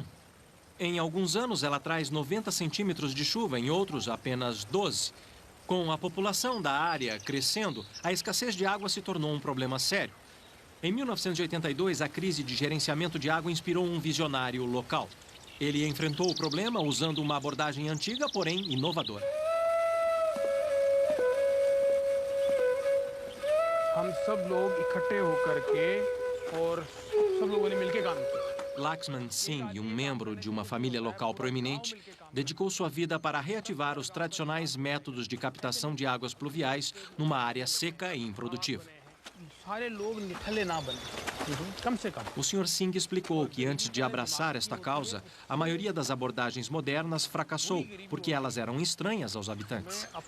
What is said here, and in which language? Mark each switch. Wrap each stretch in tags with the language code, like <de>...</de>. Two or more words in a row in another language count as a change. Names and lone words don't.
<pt>Em alguns anos, ela traz 90 centímetros de chuva, em outros, apenas 12. Com a população da área crescendo, a escassez de água se tornou um problema sério. Em 1982, a crise de gerenciamento de água inspirou um visionário local. Ele enfrentou o problema usando uma abordagem antiga, porém inovadora.</pt> <hi>हम सब लोग इकट्ठे होकर के और सब लोगों ने मिलकर काम किया.</hi> <pt>Laxman Singh, um membro de uma família local proeminente, dedicou sua vida para reativar os tradicionais métodos de captação de águas pluviais numa área seca e improdutiva. O Sr. Singh explicou que antes de abraçar esta causa, a maioria das abordagens modernas fracassou porque elas eram estranhas aos habitantes.</pt>